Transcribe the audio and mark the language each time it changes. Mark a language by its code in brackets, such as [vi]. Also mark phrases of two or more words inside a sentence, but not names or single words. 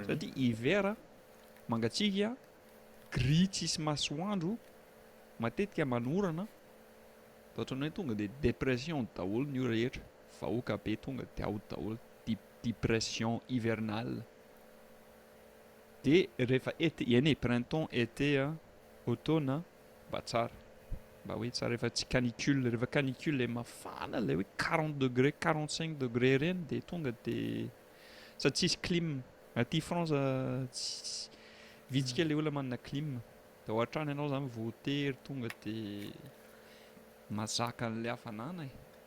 [mg] Satria hiver mangatsiaka gris tsisy masoandro matetika manorana da ohatrany hoe tonga de dépression daholo ny ora rehetra vahoaka be tonga de ao daholo [fr] dépression hivernale [mg] de rehefa été eny [fr] printemps été automne [mg] mba tsara mba hoe tsara rehefa tsy canicule rehefa canicule le mafana le hoe 40 degré 45 degré reny de tonga de sady tsisy clim aty France vitsika le olona manana clim da ao an-trano ianao zany voatery tonga de mazaka an'le hafanana e.